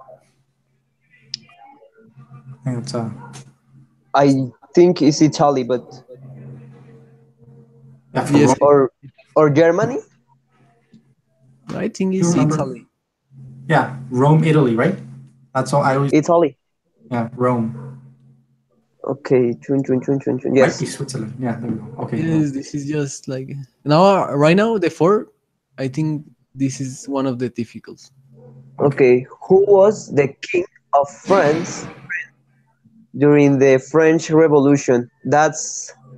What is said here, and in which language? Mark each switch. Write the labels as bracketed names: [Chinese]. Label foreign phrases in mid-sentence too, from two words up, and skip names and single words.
[English] I think it's I think it's Italy, but yeah, for Yes, Rome. or Germany? I think Do you it's remember? Italy. Yeah, Rome, Italy, right? That's all I always. Italy. Yeah, Rome. Okay. Chun, chun, chun, chun, chun. Might be Yes. Switzerland. Yeah, there we go. Okay. No. Yes, this is just like now. Right now, the four. I think this is one of the difficult. Okay. Okay. Who was the king of France during the French Revolution? That's